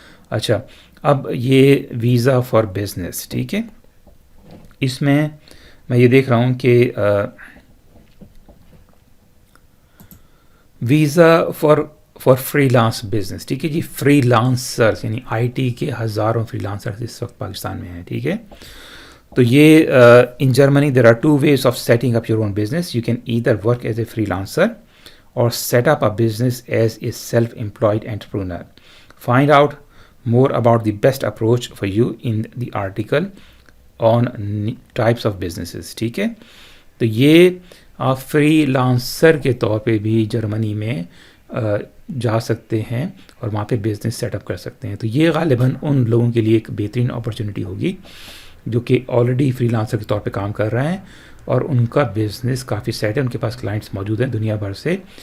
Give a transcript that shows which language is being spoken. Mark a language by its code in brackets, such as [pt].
[ur] اچھا, اب یہ ویزا فار بزنس. ٹھیک ہے. اس میں یہ دیکھ رہا ہوں کہ visa for free lance business. ٹھیک ہے جی. فری لانسرس یعنی آئی ٹی کے ہزاروں فری لانسرس اس وقت پاکستان میں ہیں. ٹھیک ہے. تو یہ [en] In Germany there are 2 ways of setting up your own business. You can either work as a freelancer or set up a business as a self-employed entrepreneur. Find out more about the best approach for you in the article on types of businesses. [ur] ٹھیک ہے. تو یہ آپ free lancer کے طور پہ بھی جرمنی میں جا سکتے ہیں اور وہاں پہ بزنس سیٹ اپ کر سکتے ہیں. تو یہ غالباً ان لوگوں کے لیے ایک بہترین اپرچونیٹی ہوگی جو کہ آلریڈی فری لانسر کے طور پہ کام کر رہے ہیں اور ان کا بزنس کافی سیٹ ہے, ان کے پاس کلائنٹس موجود ہیں دنیا بھر سے.